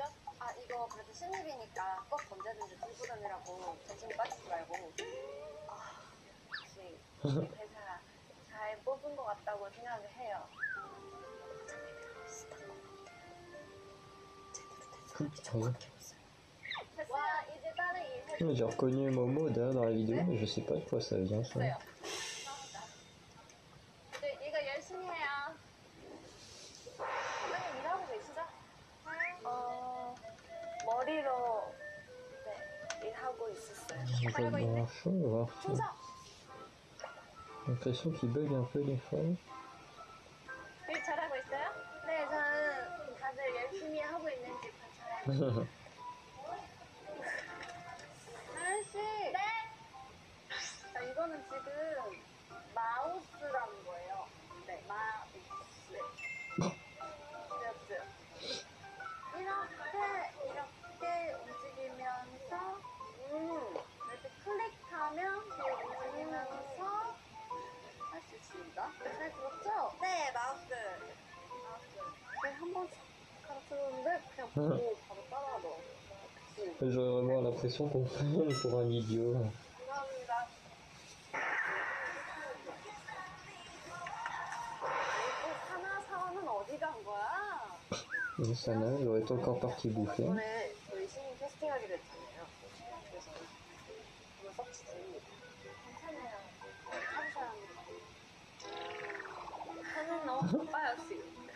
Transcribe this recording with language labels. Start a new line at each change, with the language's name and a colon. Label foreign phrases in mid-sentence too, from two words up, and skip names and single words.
Korean: 이거 그래도 신입이니까 꼭 언제든지 들고 다니라고 정신 빠지지 말고. 역시 회사 잘 뽑은 것 같다고 생각을 해요. 와, 이제 다른 일
French: J'ai reconnu Momo derrière dans la vidéo, mais je sais pas de quoi ça vient ça.
Korean: 해주세요. 네, 이거 열심히 해요. 과장님 일하고 계시죠? 머리로 네, 일하고 있었어요.
French: Je vais
Korean: 잘하고 있네.
French: brancher, on va voir.
Korean: 충성!
French: J'ai l'impression qu'il bug un peu des fois.
Korean: 일 잘하고 있어요? 네, 저는 다들 열심히 하고 있는지 관찰하고. 아저씨! 네? 자, 이거는 지금 마우스라는 거예요. 네, 마우스. 이렇게 움직이면서 이렇게 클릭하면 움직이면서 할 수 있습니다. 잘 들었죠? 네, 마우스. 네, 한번 가르쳐줬는데 그냥 보고 바로 따라하더라고요.
French: J'aurais vraiment l'impression qu'on me prenne pour un idiot.
Korean: 감사합니다. 또 사나사원은 어디 간 거야?
French: Et ça n'a, il aurait encore parti bouffer.
Korean: 이번에 저희 신인 캐스팅하기로 했잖아요. 그래서 한번 서치 드립니다. 괜찮아요. 감사합니다. 하는 너무 바빠요 지금.